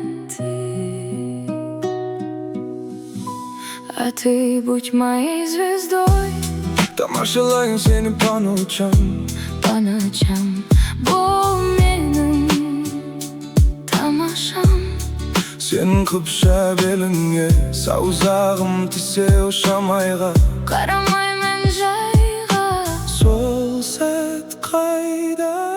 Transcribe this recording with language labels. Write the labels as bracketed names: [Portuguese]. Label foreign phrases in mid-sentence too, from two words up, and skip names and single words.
[Russian] Романтик. А ты будь моей звездой. [Kazakh] Тамашалайын сені [Russian] по ночам. По ночам. [Kazakh] Бұл менің тамашам. Сенің қыпша беліңе саусағым тисе, ұшам айға. Қарамаймын жайға. Сол сәт қайда?